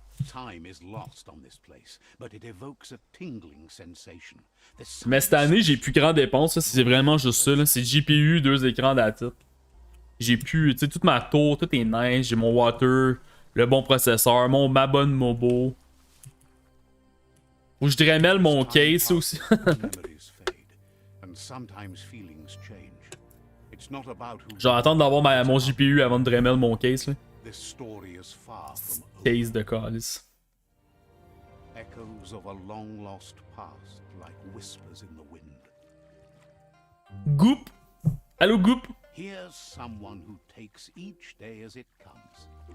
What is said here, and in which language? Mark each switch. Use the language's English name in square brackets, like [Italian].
[English] Time is lost on this place, but it evokes a tingling sensation. There's [French] Mais cette année, j'ai plus grand dépense, c'est vraiment juste ça, là. C'est GPU, 2 écrans d'attitude. J'ai pu, tu sais, toute ma tour, tout est nice, j'ai mon water, le bon processeur, ma bonne mobo. Ou je dremel mon case aussi. [English] memories fade, and sometimes feelings change. It's not about who [French] Je vais attendre d'avoir mon GPU avant de dremel mon case, là. [English] this story is far from over. [French] Case de calice. [English] Echoes of a long lost past, like whispers in the wind. [French] Goop! Allô, Goop? [English] Here's someone who takes each day as it comes.